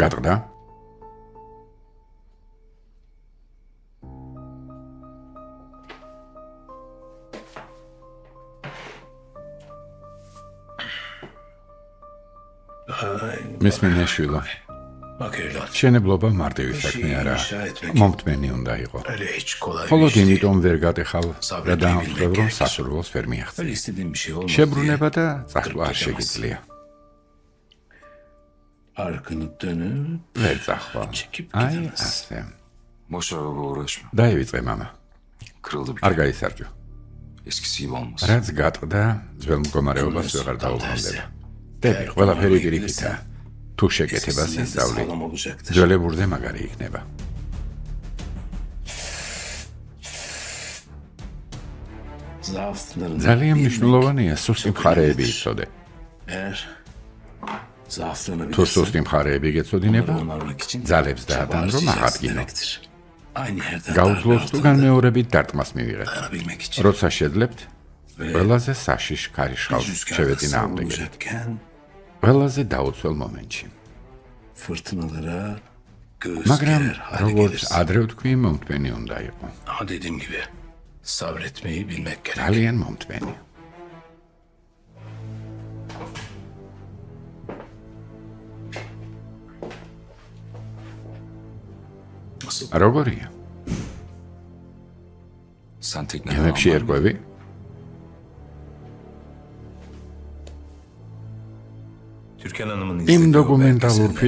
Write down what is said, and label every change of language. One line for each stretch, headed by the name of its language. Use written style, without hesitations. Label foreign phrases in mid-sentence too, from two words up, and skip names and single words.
Georgian: გატყდა? მისმინე შვილო.
Turkish: Bak evlat.
Georgian: შენებლობა მარტივი საქმე არაა. მომთმენი უნდა იყო.
Turkish: Öyle hiç kolay bir
Georgian: მხოლოდ
Turkish: iş değil.
Georgian: იმიტომ ვერ გატეხავ და დაამხდებ, რომ სასურველს ვერ
Turkish: Öyle
Georgian: მიაღწევ.
Turkish: istediğim bir şey olmaz
Georgian: შებრუნება და
Turkish: diye
Georgian: წასვლა არ
Turkish: kırıp
Georgian: შეგიძლია.
Turkish: Arkanı dönüp
Georgian: ვერ წახვალ.
Turkish: çekip
Georgian: აი,
Turkish: gidemez.
Georgian: ასე.
Turkish: Boş ver baba uğraşma.
Georgian: დაივიწყე მამა.
Turkish: Kırıldı bir
Georgian: არ
Turkish: kere.
Georgian: გაისარჯო.
Turkish: Eskisi gibi olmaz.
Georgian: რაც გატყდა, ძველ მდგომარეობას ვეღარ დაუბრუნდება. დები, ყველაფერი პირიქითაა. თუ შეკეთებას
Turkish: Eskisinden de
Georgian: ისწავლი,
Turkish: sağlam olacaktır.
Georgian: ძველებურზე მაგარი იქნება.
Turkish: zaaflarını
Georgian: ძალიან
Turkish: bilmek
Georgian: მნიშვნელოვანია სუსტი
Turkish: çok
Georgian: მხარეები
Turkish: önemlidir.
Georgian: იცოდე.
Turkish: Eğer zaaflarını
Georgian: თუ
Turkish: bilirsen,
Georgian: სუსტი მხარეები გეცოდინება,
Turkish: onları onarmak için
Georgian: ძალებს
Turkish: çaba
Georgian: დაადან რომ
Turkish: harcayacaksın
Georgian: აღადგინო.
Turkish: demektir. Aynı yerden
Georgian: გაუძლოს თუ
Turkish: darbe altında
Georgian: განმეორებით დარტყმას მივიღეთ.
Turkish: dayanabilmek için.
Georgian: როცა შეძლებთ,
Turkish: Ve
Georgian: ყველაზე საშიშ ქარიშხალს
Turkish: rüzgarda
Georgian: შევეწინააღმდეგეთ.
Turkish: savrulacakken
Georgian: ყველაზე დაუცველ მომენტში.
Turkish: fırtınalara göğüs
Georgian: მაგრამ
Turkish: gerer hale
Georgian: როგორც
Turkish: gelirsin.
Georgian: ადრე ვთქვი, მომთმენი უნდა იყო.
Turkish: Ama dediğim gibi sabretmeyi bilmek gerek.
Georgian: ძალიან მომთმენი.
Turkish: Nasıl?
Georgian: როგორია?
Turkish: Sen tekneden
Georgian: გემებში
Turkish: alman-
Georgian: ერკვევი?
Turkish: Türkan Hanım'ın
Georgian: იმ
Turkish: izlediği o
Georgian: დოკუმენტალურ
Turkish: belgeseller